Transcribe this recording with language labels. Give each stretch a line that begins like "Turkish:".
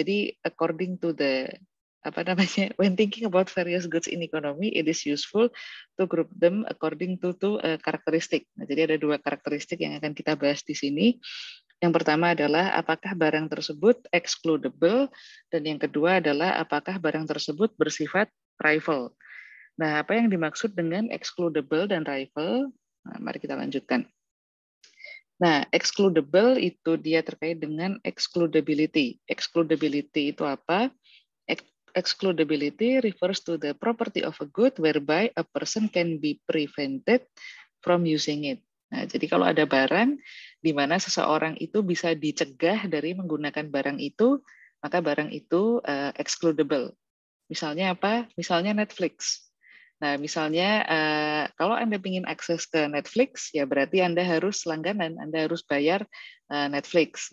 English: Jadi according to the
Indonesian: apa namanya,
English: when thinking about various goods in economy, it is useful to group them according to karakteristik.
Indonesian: Nah, jadi ada dua karakteristik yang akan kita bahas di sini. Yang pertama adalah apakah barang tersebut excludable, dan yang kedua adalah apakah barang tersebut bersifat rival. Nah, apa yang dimaksud dengan excludable dan rival? Nah, mari kita lanjutkan. Nah, excludable itu dia terkait dengan excludability. Excludability itu apa?
English: Excludability refers to the property of a good whereby a person can be prevented from using it.
Indonesian: Nah, jadi kalau ada barang di mana seseorang itu bisa dicegah dari menggunakan barang itu, maka barang itu excludable. Misalnya apa? Misalnya Netflix. Nah, misalnya kalau Anda ingin akses ke Netflix, ya berarti Anda harus langganan, Anda harus bayar Netflix.